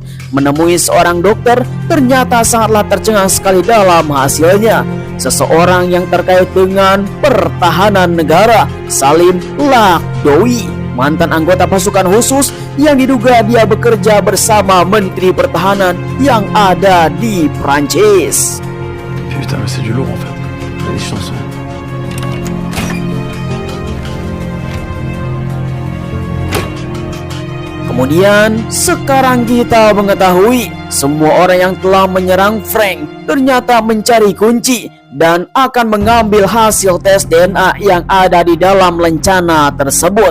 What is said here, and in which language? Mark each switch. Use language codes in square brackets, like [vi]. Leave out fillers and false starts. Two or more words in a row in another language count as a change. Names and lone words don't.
[id] Menemui seorang dokter, ternyata sangatlah tercengang sekali dalam hasilnya. Seseorang yang terkait dengan pertahanan negara, Salim Lakdowi, mantan anggota pasukan khusus yang diduga dia bekerja bersama Menteri Pertahanan yang ada di Prancis. [fr] Putain, mais c'est du lourd en fait. T'as des chances. [id] Kemudian sekarang kita mengetahui semua orang yang telah menyerang Frank ternyata mencari kunci dan akan mengambil hasil tes DNA yang ada di dalam lencana tersebut.